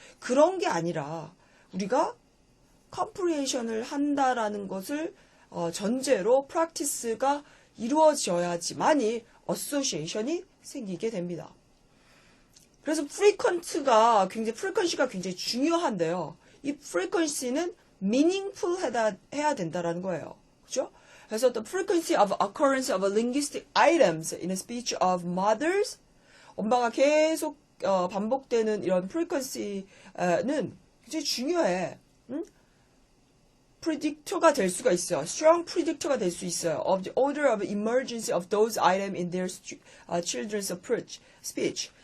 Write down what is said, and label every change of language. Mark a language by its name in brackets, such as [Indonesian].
[Korean] 그런 게 아니라 우리가 comprehension을 한다라는 것을 전제로 practice가 이루어져야지만이 association이 생기게 됩니다. 그래서 frequency가 굉장히 중요한데요. 이 frequency는 meaningful 해야 된다라는 거예요. 그죠? 그래서 [English] the frequency of occurrence of linguistic items in a speech of mothers, [Korean] 엄마가 계속 반복되는 이런 frequency는 굉장히 중요해. predictor가 될 수가 있어요. [English] strong predictor [Korean] 가 될 수 있어요. [English] of the order of emergence of those items in their children's speech.